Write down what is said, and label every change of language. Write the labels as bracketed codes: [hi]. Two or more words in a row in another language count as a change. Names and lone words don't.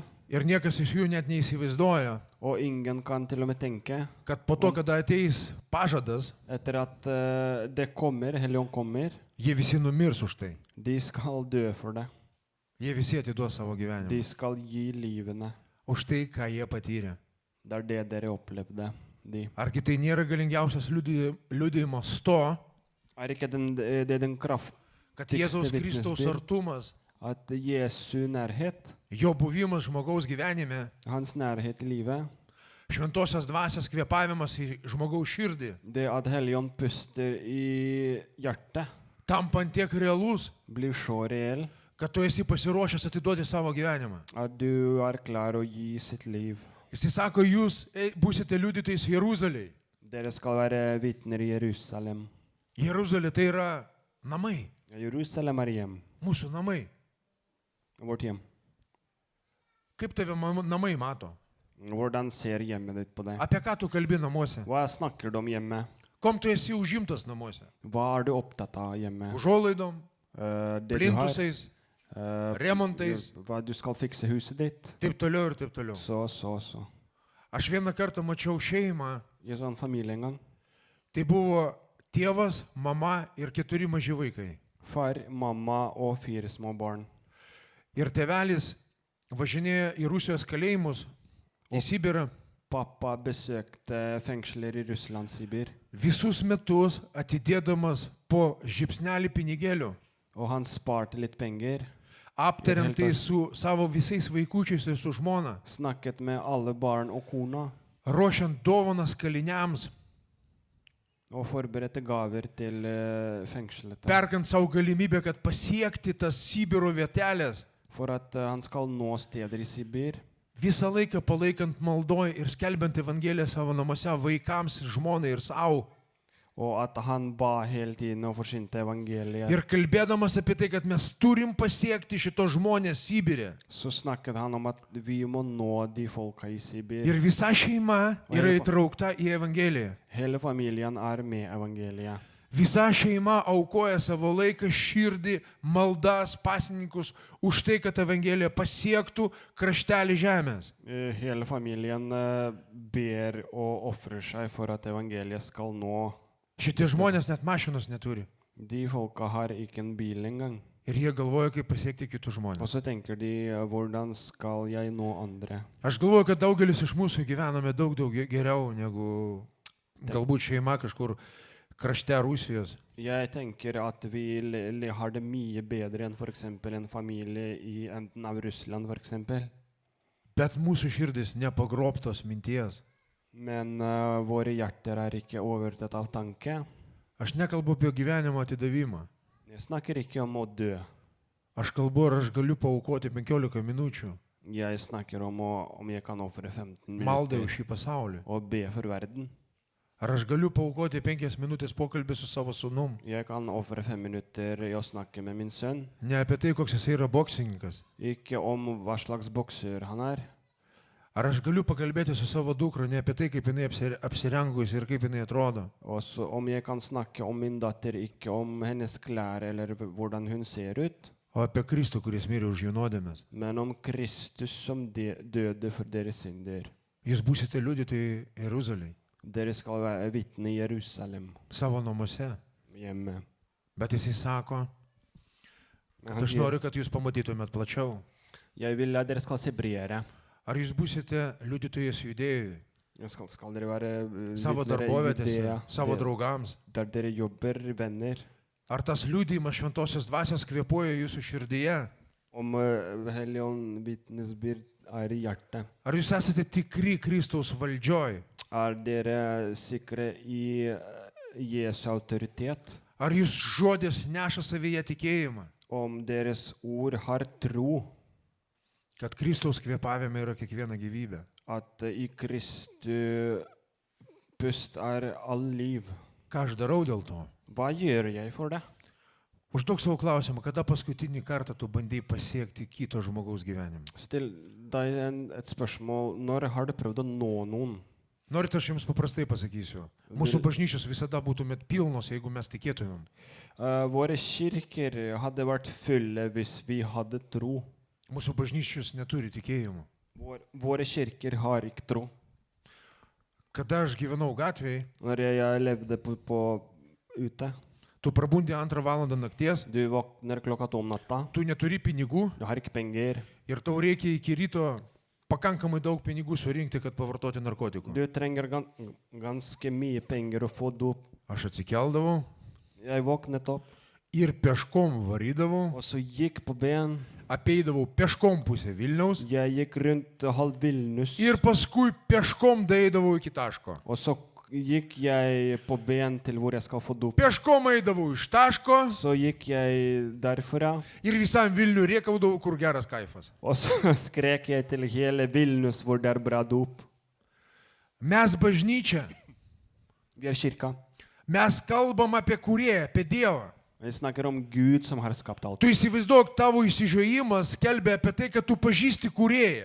[lt] Ir niekas iš jų net neįsivaizduoja, [no] Og ingen kan til og med tenke. [lt] kad po to, kada ateis pažadas, [no] Etter at det kommer, Helligånd kommer, [lt] jie visi numirs už tai. [no] de skal dø for det. [lt] Jie visi atiduos savo [no] De [lt] gyvenimą. [no] skal gi livene. [lt] Už tai, ką jie patyrė. [no] Det er det dere opplevde. De. [lt] Argi tai nėra galingiausias liudijimas to, [no] Er ikke det den kraft [lt] kad Tikste Jėzaus [no] vitnesbyrd. [lt] Kristaus artumas, [no] at Jesu nærhet, [lt] jo buvimas žmogaus gyvenime, [no] hans nærhet i livet, [lt] šventosios dvasios kvėpavimas į žmogaus širdį, [no] det at Helligånd puster i hjertet, [lt] tampant tiek realus, [no] blir så reell [lt] kad tu esi pasiruošęs atiduoti savo gyvenimą. [no] at du er klar å gi sitt liv. [lt] Jis sako, jūs būsite liudytojais Jeruzalėje. [no] Dere skal være vitner i Jerusalem. [lt] Jeruzalė tai yra namai, [no] Jerusalem er hjem. [lt] mūsų namai. [no] Vårt hjem. [lt] Kaip tave namai mato? [no] Hvordan ser hjemmet ditt på deg? [lt] Apie ką tu kalbi namuose? [no] Hva snakker du om hjemme? [lt] Kom tu esi užimtas namuose? [no] Hva er du opptatt av hjemme? [lt] Užuolaidom, [no] Det du har, [lt] plintusais, remontais, [no] hva du skal fikse huset ditt. [lt] taip toliau ir taip toliau. [no] Så. [lt] Aš vieną kartą mačiau šeimą, [no] I sånn familie en gang. [lt] tai buvo tėvas, mama ir 4 maži vaikai. [no] Far, mamma og 4 små barn. [lt] Ir tėvelis važinėjo į Rusijos kalėjimus, į Sibirą, [no] Pappa besøkte fengsler i Russland, Sibir. [lt] visus metus atidėdamas po žipsnelį pinigėlių. [no] Og han sparte litt penger. [lt] aptariant tai su savo visais vaikučiais ir su žmona, [no] Snakket med alle barn og kona. [lt] ruošiant dovanas kaliniams, [no] Og forberedte gaver til fengselet. [lt] perkant savo galimybę, kad pasiekti tas Sibiro vietelės, [no] For at han skal nå steder i Sibir. [lt] visą laiką palaikant maldoj ir skelbiant Evangeliją savo namuose vaikams ir žmonai ir savo. [no] Og at han ba hele tiden og forsynte evangeliet. [lt] Ir kalbėdamas apie tai, kad mes turim pasiekti šito žmonės Sibirė. [no] Så snakket han om at vi må nå de folka i Sibir. [lt] Ir visa šeima yra įtraukta į Evangeliją. [no] Hele familien med evangeliet. [lt] Visa šeima aukoja savo laiką, širdį, maldas, pasninkus už tai, kad Evangelija pasiektų kraštelį žemės. [no] Hele familien ber og offrer seg for at evangeliet skal nå. [lt] Šitie žmonės net mašinos neturi. [no] De folka har ikke en bil engang. [lt] Ir jie galvoja, kaip pasiekti kitus [no] Og [lt] žmonės. [no] så tenker de, hvordan skal jeg nå andre? [lt] Aš galvoju, kad daugelis iš mūsų gyvename daug geriau negu galbūt šeima kažkur krašte Rusijos. [no] Jeg tenker at vi har det mye bedre enn for eksempel en familie i enten av Russland for eksempel. [lt] Bet mūsų širdis nepagrobtos minties. [no] Men våre hjerter ikke overtatt av tanke. [lt] Aš nekalbu apie gyvenimo atidavimą. [no] Jeg snakker ikke om å dø. [lt] Aš kalbu, ar aš galiu paaukoti 15 minučių [no] Jeg snakker om jeg kan ofre 15 [lt] maldai [no] minutter [lt] už šį pasaulį. [no] og be for verden. [lt] Ar aš galiu paaukoti 5 minutės pokalbį su savo sūnum. [no] Jeg kan ofre 5 minutter i å snakke med min sønn. [lt] Ne apie tai, koks jis yra boksininkas. [no] Ikke om hva slags bokser han. [lt] Ar aš galiu pakalbėti su savo dukra ne apie tai, kaip jinai apsirengusi ir kaip jinai atrodo. [no] Og så om jeg kan snakke om min datter, ikke om hennes klær eller hvordan hun ser ut, [lt] O apie Kristų, kuris mirė už jų nuodėmes. [no] men om Kristus som døde for deres synder. [lt] Jūs būsite liudytojai Jeruzalėje, [no] Dere skal være vitne i Jerusalem, [lt] savo namuose. [no] hjemme. [lt] Bet jisai sako, [no] Men [lt] kad [no] han [lt] aš [no] sier, [lt] noriu, kad jūs pamatytumėt plačiau. [no] jeg vil at dere skal se bredere. [lt] Ar jūs būsite liudytojas Judėjoje, [no] Skal dere være [lt] savo [no] vitner i [lt] darbovietėse, [no] Judea, [lt] savo draugams? [no] der dere jobber, venner. [lt] Ar tas liudyjimas šventosios dvasios kvėpuoja jūsų širdyje? [no] Om Helligånd vitnesbyrd i hjertet. [lt] Ar jūs esate tikri Kristaus valdžioj? [no] Dere sikre i Jesu autoritet? [lt] Ar jūs žodis neša savyje tikėjimą, [no] Om deres ord har tro, [lt] kad Kristaus kvėpavime yra kiekviena gyvybė? [no] at i Kristu pust all liv. [lt] Ką aš darau dėl to? [no] Hva gjør jeg for det? [lt] Užduok savo klausimą, kada paskutinį kartą tu bandai pasiekti kito žmogaus gyvenimą? [no] Still deg et spørsmål. Når har du prøvd å nå noen? [lt] Norit, aš jums paprastai pasakysiu. Mūsų bažnyčios visada būtumėt pilnos, jeigu mes tikėtumėm. [no] Våre kirker hadde vært fulle hvis vi hadde tro. [lt] Mūsų bažnyčios neturi tikėjimo. [no] Våre kirker har ikke tro. [lt] Kada aš gyvenau gatvėje, [no] Når jeg levde ute, [lt] tu prabundi 2 valandą nakties, [no] du våkner klokka 2 om natta, [lt] tu neturi pinigų [no] du har ikke penger, [lt] ir tau reikia iki ryto pakankamai daug pinigų surinkti, kad pavartoti narkotikų. [no] du trenger ganske mye penger å få dop. [lt] Aš atsikeldavau [no] Jeg våknet opp, [lt] ir peškom varydavau, [no] og så gikk på ben. [lt] apeidavau peškom pusę Vilniaus [no] Jeg gikk rundt halv Vilnius, [lt] ir paskui peškom daeidavau iki taško. [no] og så gikk jeg på ben til hvor jeg skal få dop. [lt] Peškom eidavau iš taško [no] Så gikk jeg derfra, [lt] ir visam Vilniui rėkaudavau, kur geras kaifas. [no] og så skrek jeg til hele Vilnius hvor det bra dop. [lt] Mes bažnyčia, [no] Vi kirka. [lt] mes kalbam apie Kūrėją, apie Dievą. [no] Vi snakker om Gud som har skapt alt. [lt] Tu įsivaizduok, tavo įsižiojimas skelbia apie tai, kad tu pažįsti Kūrėją.